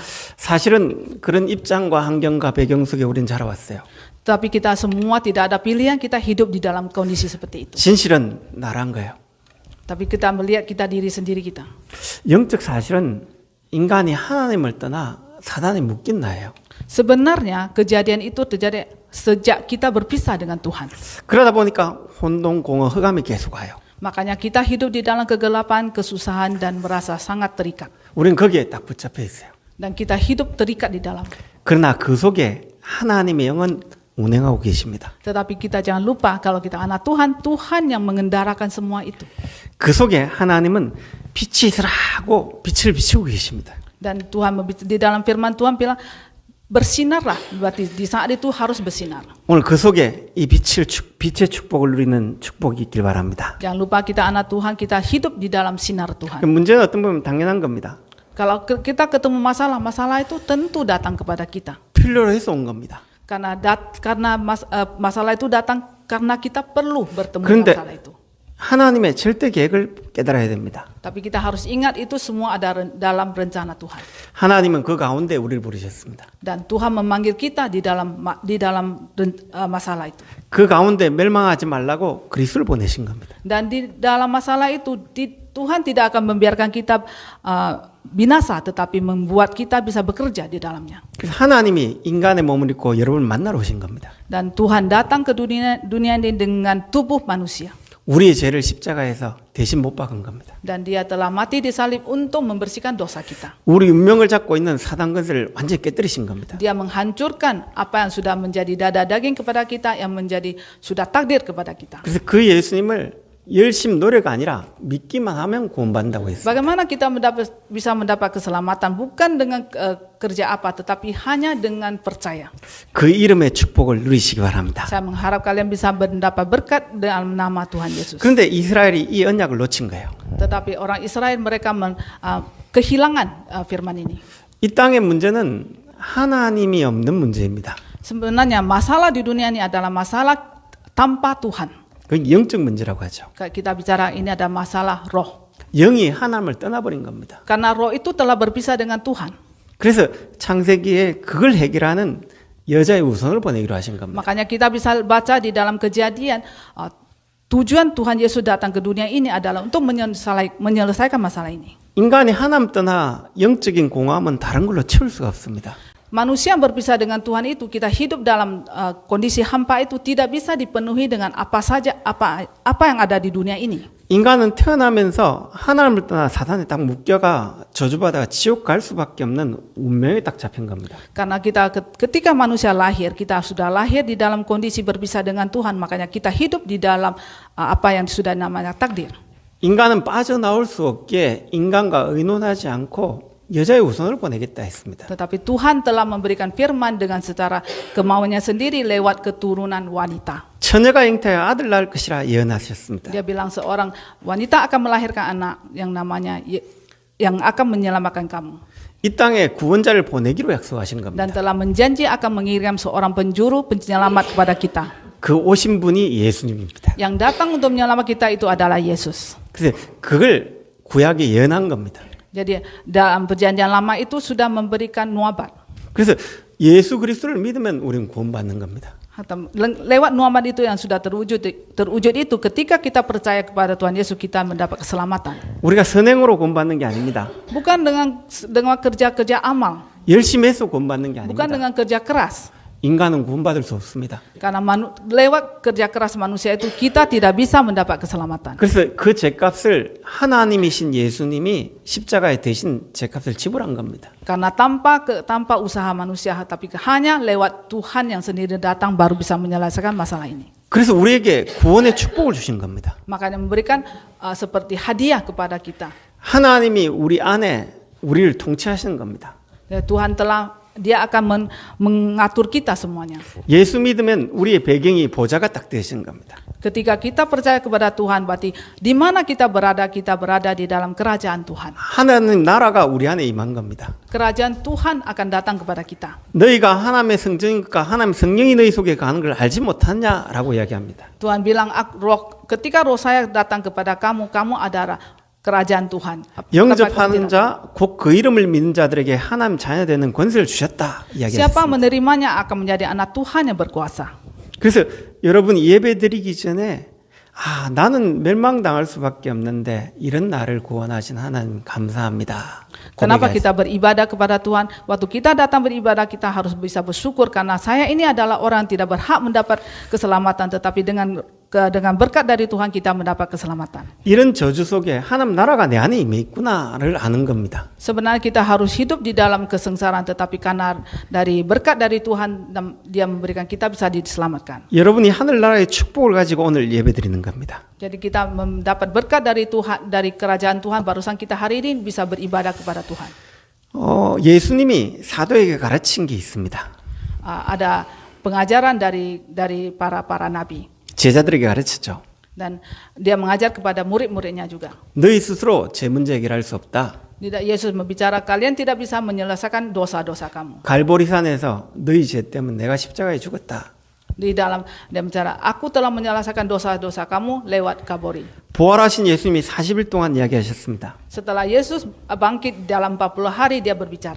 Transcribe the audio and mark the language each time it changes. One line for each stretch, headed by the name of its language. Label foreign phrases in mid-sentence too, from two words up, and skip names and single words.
Korean: 사실은 그런 입장과 환경과 배경 속에 우린 자라왔어요.
Indonesian: Tapi kita semua tidak ada pilihan, kita hidup di dalam kondisi seperti itu.
Korean: 진실은 나란 거예요.
Indonesian: Tapi kita melihat diri sendiri kita.
Korean: 영적 사실은 인간이 하나님을 떠나 사단에 묶인 나예요.
Indonesian: Sebenarnya kejadian itu terjadi sejak kita berpisah dengan Tuhan.
Korean: 그러다 보니까 혼돈, 공허, 흑암이 계속 와요.
Indonesian: Makanya kita hidup di dalam kegelapan, kesusahan dan merasa sangat terikat.
Korean: 우린 거기에 딱 붙잡혀 있어요.
Indonesian: Dan kita hidup terikat di dalam.
Korean: 그러나 그 속에 하나님의 영은 운행하고 계십니다.
Indonesian: Tetapi kita jangan lupa kalau kita anak Tuhan, Tuhan yang mengendarakan semua itu.
Korean: 그 속에 하나님은 빛이 있으라고 빛을 비추고 계십니다.
Indonesian: Dan Tuhan di dalam firman Tuhan bilang bersinarlah, berarti di saat itu harus bersinar.
Korean: 오늘 그 속에 이 빛의 축복을 누리는 축복이 있길 바랍니다.
Indonesian: Jangan lupa kita anak Tuhan, kita hidup di dalam sinar Tuhan.
Korean: 문제는 어떤 보면 당연한 겁니다.
Indonesian: Kalau kita ketemu masalah itu tentu datang kepada kita.
Korean: 필요로 해서 온 겁니다.
Indonesian: Karena masalah itu datang karena kita perlu bertemu
Korean: 그런데
Indonesian: masalah itu.
Korean: 하나님의 절대 계획을 깨달아야 됩니다.
Indonesian: Tapi kita harus ingat itu semua ada dalam rencana Tuhan.
Korean: 하나님은 그 가운데 우리를 부르셨습니다.
Indonesian: Dan Tuhan memanggil kita di dalam masalah itu.
Korean: 그 가운데 멸망하지 말라고 그리스도를 보내신 겁니다.
Indonesian: Dan di dalam masalah itu Tuhan tidak akan membiarkan kita binasa, tetapi membuat kita bisa bekerja di dalamnya.
Korean: 그래서 하나님이 인간의 몸을 입고 여러분을 만나러 오신 겁니다.
Indonesian: Dan Tuhan datang ke dunia ini dengan tubuh manusia.
Korean: 우리의 죄를 십자가에서 대신 못 박은 겁니다.
Indonesian: Dan dia telah mati di salib untuk membersihkan dosa kita.
Korean: 우리 운명을 잡고 있는 사단 것을 완전히 깨뜨리신 겁니다.
Indonesian: Dia menghancurkan apa yang sudah menjadi dada daging kepada kita, yang menjadi sudah takdir kepada kita.
Korean: 그래서 그 예수님을 열심 노력 아니라 믿기만 하면 구원받는다고 했어요.
Indonesian: Bagaimana kita bisa mendapat keselamatan bukan dengan kerja apa, tetapi hanya dengan percaya.
Korean: 그 이름의 축복을 누리시기 바랍니다.
Indonesian: Saya mengharap kalian bisa mendapat berkat dalam nama Tuhan Yesus.
Korean: 그런데 이스라엘이 이 언약을 놓친 거예요.
Indonesian: Tetapi orang Israel mereka kehilangan firman ini.
Korean: 이 땅의 문제는 하나님이 없는 문제입니다.
Indonesian: Sebenarnya masalah di dunia ini adalah masalah tanpa Tuhan.
Korean: 그 영적 문제라고 하죠.
Indonesian: Kita bicara ini ada masalah roh.
Korean: 영이 하나님을 떠나버린 겁니다.
Indonesian: Karena roh itu telah berpisah dengan Tuhan.
Korean: 그래서 창세기에 그걸 해결하는 여자의 우선을 보내기로 하신 겁니다.
Indonesian: Makanya kita bisa baca di dalam Kejadian, tujuan Tuhan Yesus datang ke dunia ini adalah untuk menyelesaikan masalah ini.
Korean: 인간이 하나님 떠나 영적인 공허함은 다른 걸로 채울 수가 없습니다.
Indonesian: Manusia yang berpisah dengan Tuhan itu, kita hidup dalam kondisi hampa itu tidak bisa dipenuhi dengan apa saja, apa yang ada di dunia ini.
Korean: 인간은 태어나면서 하나님을 떠나 사단에 딱 묶여가 저주받아가 지옥 갈 수밖에 없는 운명에 딱 잡힌 겁니다.
Indonesian: Karena kita ketika manusia lahir, kita sudah lahir di dalam kondisi berpisah dengan Tuhan, makanya kita hidup di dalam apa yang sudah namanya takdir.
Korean: 인간은 빠져나올 수 없게 인간과 의논하지 않고 여자의 우선을 보내겠다 했습니다.
Indonesian: Tetapi Tuhan telah memberikan firman dengan secara kemauannya sendiri lewat keturunan wanita.
Korean: 처녀가 잉태하여 아들 낳을 것이라 예언하셨습니다.
Indonesian: Dia bilang seorang wanita akan melahirkan anak yang namanya yang akan menyelamatkan kamu.
Korean: 이 땅에 구원자를 보내기로 약속하신 겁니다.
Indonesian: Dan telah menjanji akan mengirim seorang penjuru penyelamat kepada kita.
Korean: 그 오신 분이 예수님입니다.
Indonesian: Yang datang untuk menyelamat kita itu adalah Yesus.
Korean: 그래서 그걸 구약에 예언한 겁니다.
Indonesian: Jadi dalam perjanjian lama itu sudah memberikan nubuat.
Korean: 그래서 예수 그리스도를 믿으면 우리는 구원받는 겁니다.
Indonesian: Lewat nubuat itu yang sudah terwujud itu ketika kita percaya kepada Tuhan Yesus kita mendapat keselamatan.
Korean: 우리가 선행으로 구원받는 게 아닙니다.
Indonesian: Bukan dengan kerja-kerja amal.
Korean: 열심히 해서 구원받는 게
Indonesian: Bukan
Korean: 아닙니다.
Indonesian: dengan kerja keras.
Korean: 인간은 구원받을 수 없습니다.
Indonesian: Karena lewat kerja keras manusia itu kita tidak bisa mendapat keselamatan.
Korean: 그래서 그 죄값을 하나님이신 예수님이 십자가에 대신 죄값을 지불한 겁니다.
Indonesian: Karena tanpa usaha manusia, tapi hanya lewat Tuhan yang sendiri datang baru bisa menyelesaikan masalah ini.
Korean: 그래서 우리에게 구원의 축복을 주신 겁니다.
Indonesian: Makanya memberikan seperti hadiah kepada kita.
Korean: 하나님이 우리 안에 우리를 통치하시는 겁니다.
Indonesian: Tuhan Dia akan mengatur kita semuanya.
Korean: 예수 믿으면 우리의 배경이 보좌가 딱 되시는 겁니다.
Indonesian: Ketika kita percaya kepada Tuhan, berarti di mana kita berada di dalam kerajaan Tuhan.
Korean: 하나님 나라가 우리 안에 임한 겁니다.
Indonesian: Kerajaan Tuhan akan datang kepada kita.
Korean: 너희가 하나님의 성전이니까 하나님 성령이 너희 속에 가는 걸 알지 못하냐라고 이야기합니다.
Indonesian: Tuhan bilang, ketika roh saya datang kepada kamu, kamu adalah kerajaan Tuhan.
Korean: 영접하는 자, 곧 그 이름을 믿는 자들에게 하나님 자녀 되는 권세를 주셨다
Indonesian: Siapa
Korean: 이야기했습니다.
Indonesian: menerimanya akan menjadi anak Tuhan yang berkuasa.
Korean: 그래서 여러분이 예배 드리기 전에 나는 멸망당할 수밖에 없는데 이런 나를 구원하신 하나님 감사합니다.
Indonesian: Kenapa kita beribadah kepada Tuhan? Waktu kita datang beribadah, kita harus bisa bersyukur karena saya ini adalah orang yang tidak berhak mendapat keselamatan, tetapi dengan berkat dari Tuhan kita mendapat keselamatan.
Korean: 이런 저주 속에 하나님 나라가 내 안에 임해 있구나를 아는 겁니다.
Indonesian: Sebenarnya kita harus hidup di dalam kesengsaraan, tetapi karena dari berkat dari Tuhan Dia memberikan kita bisa diselamatkan.
Korean: 여러분이 하늘나라의 축복을 가지고 오늘 예배드리는 겁니다.
Indonesian: Jadi kita mendapat berkat dari Tuhan, dari kerajaan Tuhan, barusan kita hari ini bisa beribadah kepada Tuhan.
Korean: 예수님이 사도에게 가르친 게 있습니다.
Indonesian: Ada pengajaran dari para nabi.
Korean: 제자들에게 가르쳤죠.
Indonesian: Dan dia mengajar kepada murid-muridnya juga.
Korean: 너희 스스로 죄 문제 해결할 수 없다.
Indonesian: Yesus berbicara, kalian tidak bisa menyelesaikan dosa-dosa kamu.
Korean: 갈보리산에서 너희 죄 때문에 내가 십자가에 죽었다.
Indonesian: Di dalam dia bicara, aku telah menyelesaikan dosa-dosa kamu lewat Kabori.
Korean: 부활하신 예수님이 40일 동안 이야기하셨습니다.
Indonesian: Setelah Yesus bangkit dalam 40 hari dia berbicara.